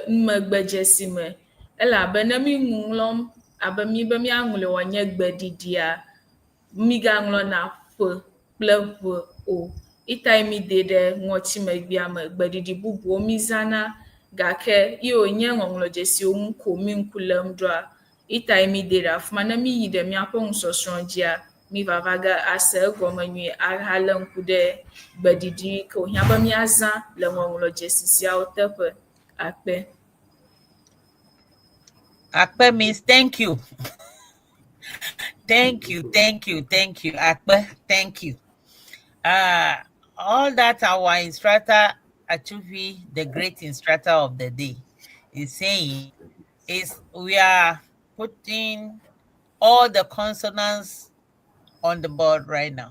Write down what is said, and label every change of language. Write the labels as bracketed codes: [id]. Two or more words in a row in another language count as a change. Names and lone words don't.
[ee] numegbedzesi me elabe ne mi ŋlɔm abe mi be miaŋlɔ wònye gbedidia mi gaŋlɔ na f kple ʋ o ita mi de ɖe ŋɔtimegbea me gbedidi bubuwo mi zana gake ye wònye ŋɔŋlɔdzesiwo ŋu ko mi ŋku lém ɖoa ita mi de ɖe afima ne mi yi ɖe miaƒe nusɔsrɔ̃ dzia mi vava ge ase egɔme nyuie ahalé ŋku ɖe gbedidi ke wòhiã be miazã le ŋɔŋlɔdzesi siawo teƒe. Akpe. [en] Akpe means thank you. Thank you. Akpe, thank you. All that our instructor, Achuvi, the great instructor of the day, is saying is we are putting all the consonants on the board right now.